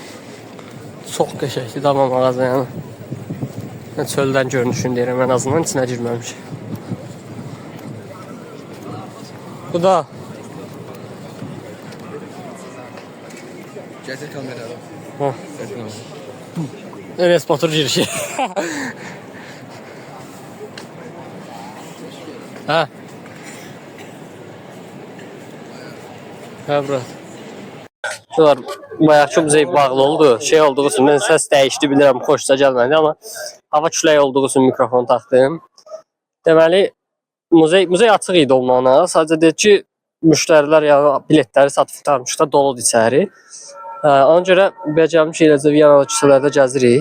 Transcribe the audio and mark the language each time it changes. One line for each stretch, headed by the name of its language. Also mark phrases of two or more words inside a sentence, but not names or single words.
Azerbaijani: Çox qəşəngdir amma mağaza yəni. Mən çöldən görünüşünü deyirəm,
Turkish: en azından
Azerbaijani: içinə girməmiş. Bu da.
Turkish: Getir kamerayı. Ha. Enes Batur girişi.
Azerbaijani: Ha. Ha bura.
Turkish: Şunlar bayağı çok müzey bağlı oldu. Şey olduğu için ses değişti
Azerbaijani: bilirəm, xoşsa gəlmədi amma hava külək olduğu için mikrofon taxdım. Deməli Muzey açıq idi olmağına. Sadəcə deyir ki, müştərilər ya biletləri satıb tutarmışlar, doludur içəri. Ona görə becərmiş eləcə Viyanada küçələrdə gəzirik.